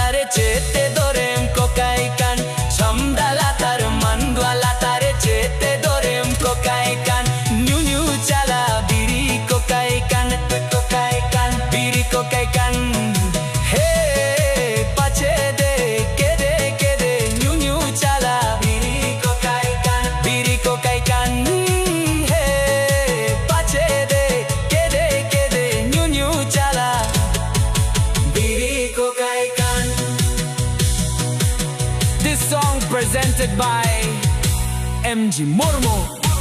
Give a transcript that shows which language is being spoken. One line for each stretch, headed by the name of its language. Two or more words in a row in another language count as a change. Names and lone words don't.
Santali: chete dorem kokaikan somdalatar mandwalatare chete dorem kokaikan new new chala biri kokaikan biri kokaikan he pache de kede new new chala biri kokaikan he pache de kede new new chala biri kokaikan.
English: This song presented by MG Mormo.